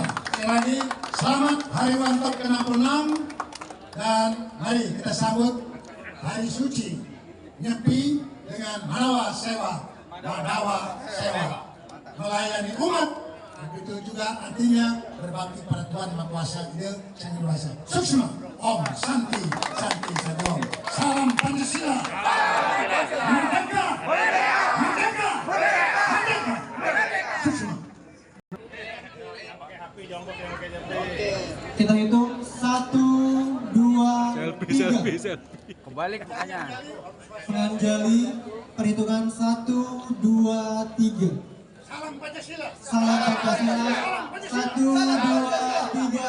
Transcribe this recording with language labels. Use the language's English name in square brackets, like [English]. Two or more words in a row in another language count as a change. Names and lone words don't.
[Indonesian] Sekali lagi, selamat Hari Ulang Tahun ke-66 dan mari kita sambut Hari Suci Nyepi dengan Manawa Sewa, Madawa Sewa, melayani umat. Itu juga artinya berbakti pada Tuhan Yang Maha Kuasa, Ide Sang Hyang Widi Wasa. Sukses. [Sanskrit] Om Santi Santi Sadom. [Indonesian] Salam Pancasila. Merdeka. Merdeka. Merdeka. Sukses. kita hitung 1, 2, 3. Kembali ke pertanyaan. Menganjali perhitungan 1, 2, 3. Salam Pancasila. Salam Pancasila. 1, 2, 3.